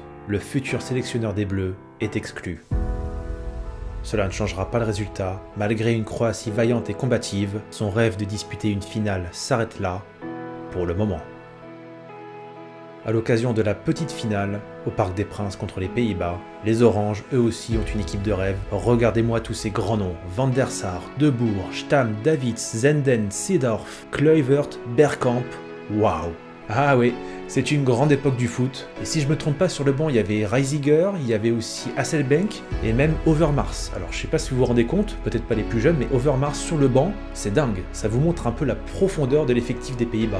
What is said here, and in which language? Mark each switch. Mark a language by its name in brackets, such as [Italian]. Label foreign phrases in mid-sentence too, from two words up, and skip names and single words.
[French] Le futur sélectionneur des Bleus est exclu. Cela ne changera pas le résultat, malgré une Croatie vaillante et combative, son rêve de disputer une finale s'arrête là, pour le moment. À l'occasion de la petite finale, au Parc des Princes contre les Pays-Bas, les Oranges, eux aussi, ont une équipe de rêve. Regardez-moi tous ces grands noms, Van der Sar, De Boer, Stam, Davids, Zenden, Seedorf, Kluivert, Bergkamp, waouh! Ah oui, c'est une grande époque du foot, et si je me trompe pas, sur le banc il y avait Reisiger, il y avait aussi Hasselbank, et même Overmars. Alors je sais pas si vous vous rendez compte, peut-être pas les plus jeunes, mais Overmars sur le banc, c'est dingue, ça vous montre un peu la profondeur de l'effectif des Pays-Bas.